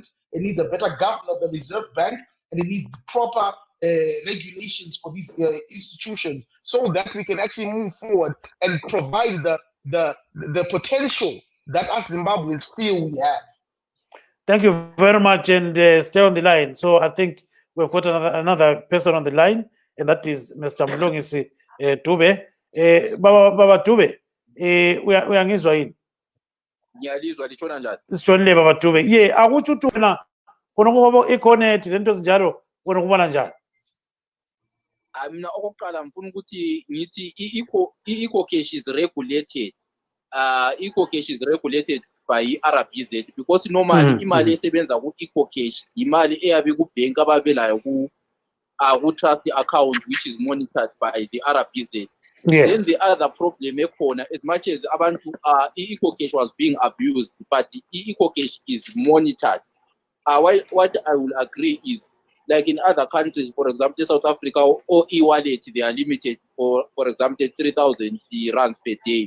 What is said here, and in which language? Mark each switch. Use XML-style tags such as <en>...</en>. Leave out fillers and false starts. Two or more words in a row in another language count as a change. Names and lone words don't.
<en>It needs a better governor of the Reserve Bank, and it needs proper regulations for these institutions, so that we can actually move forward and provide the potential that us Zimbabweans feel we have. Thank you very much, and stay on the line. So I think we've got another person on the line, and that is Mr. Mlungisi Dube.</en> <nd>Baba Dube, uyangizwa yini? Ngiyalizwa litshona njani? Sishonile Baba Dube. Ye, akutsho ukuthi wena khona ngoba iconnect lento ezinjalo wena kubona njani? Mina okokuqala ngifuna ukuthi ngithi i-eco cash</nd> <en>is regulated. Eco cash is regulated by RBZ because normally</en> <nd>imali esebenza ku-eco cash imali eyabe ku-bank ababelayo ku-trust account</nd> <en>which is monitored by the RBZ. Yes. Then the other problem ekhona, as much as abantu i-eco cash was being abused, but the eco cash is monitored. What I will agree is, like in other countries, for example, South Africa or e-wallet, they are limited for example, 3,000 rands per day.</en>